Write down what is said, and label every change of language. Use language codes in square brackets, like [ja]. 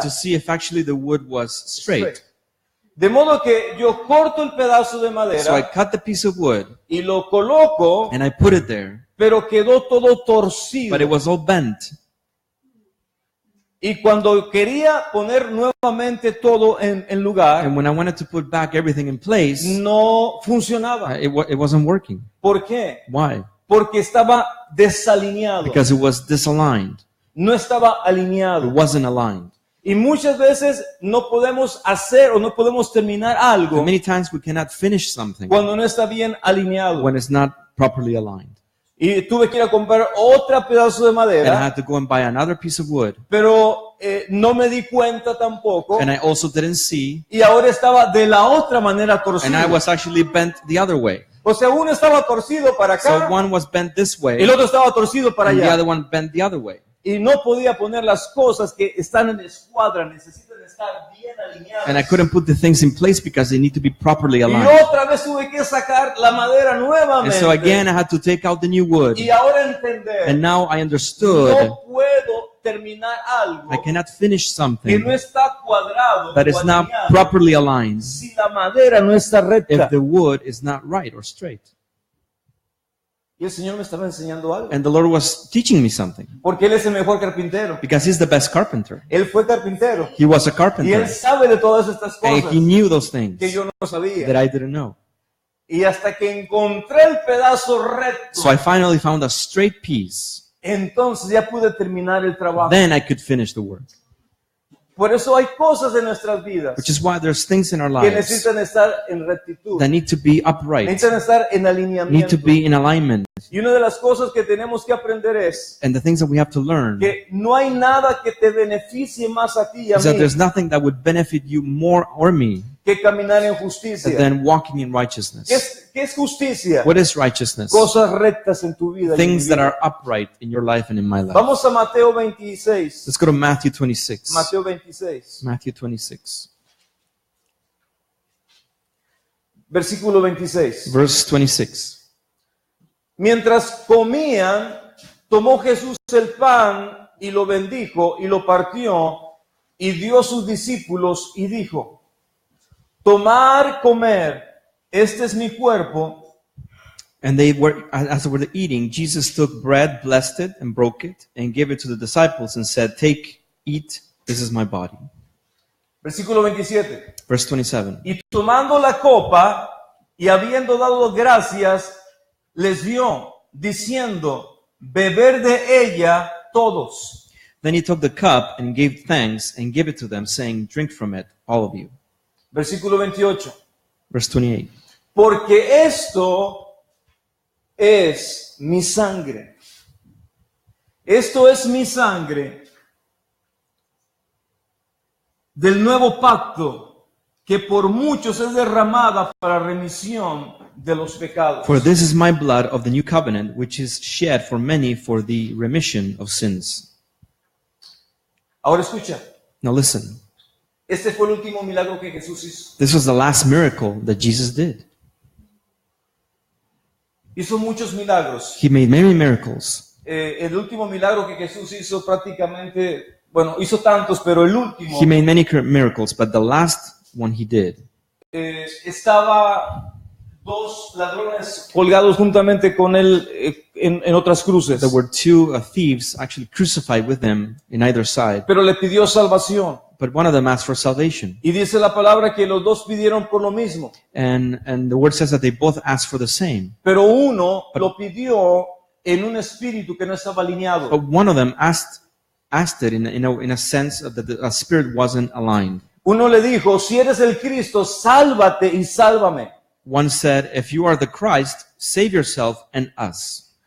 [en] to see if actually the wood was straight. [es] De modo que yo corto el pedazo de [en] So I [es] madera [en] cut the piece of wood [es] y lo coloco, [en] and I put it there, [es] pero quedó todo torcido. [en] but it was all bent. [es] Y cuando quería poner nuevamente todo en lugar, [en] And when I wanted to put back everything in place, [es] no funcionaba. [en] it wasn't working. [es] ¿Por qué? [en] Why? [es] Porque estaba desalineado. [en] Because it was disaligned. [es] No estaba [en] It [es] alineado. [en] wasn't aligned. [es] Y muchas veces no podemos hacer o no podemos terminar algo [en] And many times we cannot finish something [es] cuando no está bien alineado. [en] when it's not properly aligned. [es] Y tuve que ir a comprar otro pedazo de [en] And I [es] madera, [en] had to go and buy another piece of wood. [es] pero no me di cuenta tampoco. [en] And I also didn't see. [es] Y ahora estaba de la otra manera [en] And I [es] torcido. [en] was actually bent the other way. [es] O sea, uno estaba torcido para [en] So [es] acá [en] one was bent this [es] y [en] way, [es] el otro estaba torcido para [en] and the [es] allá. [en] other one bent the other way. [es] Y no podía poner las cosas que están en escuadra, necesitan estar bien [en] And I [es] alineadas. [en] couldn't put the things in place because they need to be properly [es] Y [en] aligned. [es] otra vez tuve que sacar la madera [en] And [es] nuevamente. [en] so again, I had to take out the new wood. [es] Y ahora entender, [en] And now I understood [es] no puedo terminar algo [en] I cannot finish [es] que [en] something [es] no está cuadrado [en] that [es] o [en] is not [es] alineado [en] properly aligned [es] si la madera no está recta. [en] if the wood is not right or straight. [es] Y el Señor me estaba enseñando algo. [en] And the Lord was teaching me something [es] Porque Él es el mejor carpintero. [en] because He's the best carpenter. [es] Él fue carpintero. [en] He was a [es] Y Él [en] carpenter, [es] sabe de todas estas [en] and [es] cosas [en] He knew those things [es] que yo no sabía. [en] that I didn't know. [es] Y hasta que encontré el pedazo recto, [en] So I finally found a straight piece. [es] entonces ya pude terminar el trabajo. [en] Then I could finish the work. [es] Por eso hay cosas en nuestras vidas [en] Which is why there's things in our [es] que [en] lives [es] necesitan estar en rectitud, [en] that need to be upright, [es] necesitan estar en [en] need [es] alineamiento. [en] to be in alignment. [es] Y una de las cosas que tenemos que aprender es [en] And the things that we have to learn [es] que no hay nada que te beneficie más a ti y a [en] is that [es] mí [en] there's nothing that would benefit you more or me [es] que caminar en justicia. [en] than walking in righteousness. [es] ¿Qué es justicia? [en] What is righteousness? [es] Cosas rectas en tu vida. y en mi [en] Things that [es] vida. [en] are upright in your life and in my life. [es] Vamos a Mateo 26. [en] Let's go to Matthew 26. [es] Mateo 26. [en] Matthew 26, [es] Versículo 26. [en] verse 26. [es] Mientras comían, tomó Jesús el pan y lo bendijo y lo partió y dio a sus discípulos y dijo: tomar, comer, este es mi cuerpo. [en] And they were, as they were eating, Jesus took bread, blessed it, and broke it, and gave it to the disciples, and said, "Take, eat, this is my body." [es] Versículo 27. [en] Verse 27. [es] Y tomando la copa y habiendo dado gracias, les dio, diciendo: beber de ella todos. [en] Then he took the cup and gave thanks and gave it to them, saying, "Drink from it, all of you." [es] Versículo 28. [en] Verse 28. [es] Porque esto es mi sangre. Esto es mi sangre del nuevo pacto que por muchos es derramada para remisión de los pecados. [en] For this is my blood of the new covenant, which is shed for many for the remission of sins. [es] Ahora escucha, [en] Now listen, [es] este fue el último milagro que Jesús hizo. [en] this was the last miracle that Jesus did. [es] Hizo muchos milagros. [en] He made many miracles. [es] El último milagro que Jesús hizo prácticamente, bueno, hizo tantos, pero el último [en] He made many miracles, but the last one he did, [es] estaba dos ladrones colgados juntamente con él en otras cruces. [en] there were two thieves actually crucified with them in either side, [es] Pero le pidió salvación. [en] but one of them asked for salvation. [es] Y dice la palabra que los dos pidieron por lo mismo. [en] And the word says that they both asked for the same. [es] Pero uno lo pidió en un espíritu que no estaba alineado. [en] But one of them asked it in a sense that the spirit wasn't aligned. [es] Uno le dijo, si eres el Cristo, sálvate y sálvame. [en] One said, if you are the Christ, save yourself and us.